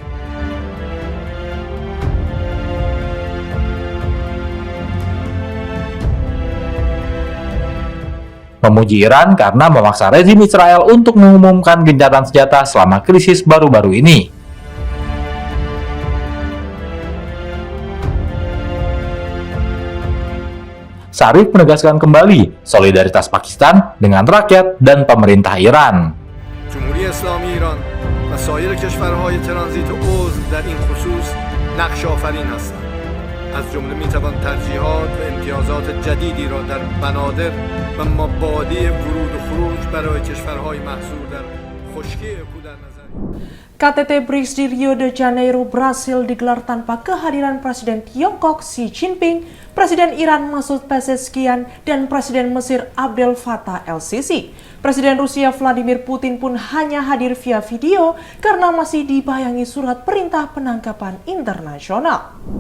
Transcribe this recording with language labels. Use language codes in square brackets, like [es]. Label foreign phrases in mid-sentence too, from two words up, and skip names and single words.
[id] Memuji Iran karena memaksa rezim Israel untuk mengumumkan gencatan senjata selama krisis baru-baru ini. Zarif menegaskan kembali solidaritas Pakistan dengan rakyat dan pemerintah Iran. [fa] جمهوری اسلامی ایران و سایر کشورهای ترانزیت عضو در این خصوص نقش آفرین هستند. از جمله میتوان ترجیحات و امتیازات جدیدی را در بنادر و مبادی ورود و خروج برای کشورهای محصور در خشکی اکو در نظر [id] KTT BRICS di Rio de Janeiro, Brasil digelar tanpa kehadiran Presiden Tiongkok Xi Jinping, Presiden Iran Masoud Pezeshkian, dan Presiden Mesir Abdel Fattah el-Sisi. Presiden Rusia Vladimir Putin pun hanya hadir via video karena masih dibayangi surat perintah penangkapan internasional.